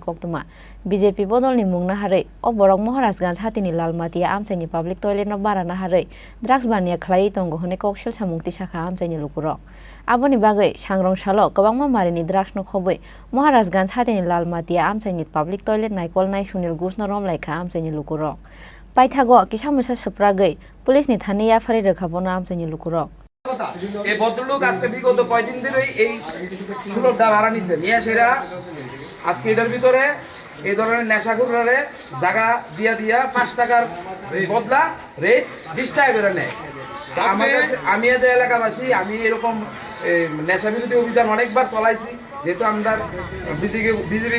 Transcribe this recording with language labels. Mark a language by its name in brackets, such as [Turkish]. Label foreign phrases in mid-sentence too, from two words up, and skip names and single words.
[Kok Borok] कक्तमा बीजेपी बदलनि मुंना हारै अबरक महाराजगंज हातिनि लालमाटिया आमचाइनि [English] public toilet [Kok Borok] न बाराना हारै ड्राग्स बानिया खालायै दंग हने ककसेल सामुक्ति शाखा आमचाइनि लुकुरक आबोनि बागै सांग्रांशाल गोबांमा मारिनि ड्राग्स न खबै महाराजगंज हातिनि लालमाटिया आमचाइनि [English] public toilet [Kok Borok] नाइकल नाय सुनिल घोष न रमलाइखा आमचाइनि लुकुरक पाइथागो किसामिसा सप्रागै पुलिसनि थानै याफारि रोखा बना आमचाइनि लुकुरक [Bangla] এই ভদ্রলোক আজকে বিগত কয়দিন ধরে এই সুলভটা ভাড়া নিছে নিয়ে সেরা আজকে এটার ভিতরে এই ধরনের নেশাখোররে জায়গা দিয়া দিয়া 5 টাকার বদলা রেট 20 টাকা করে নেয় আমার কাছে আমি এই এলাকাবাসী আমি এরকম নেশা বিরোধী অভিযান অনেকবার চালাইছি যেহেতু আমরা বিজেপি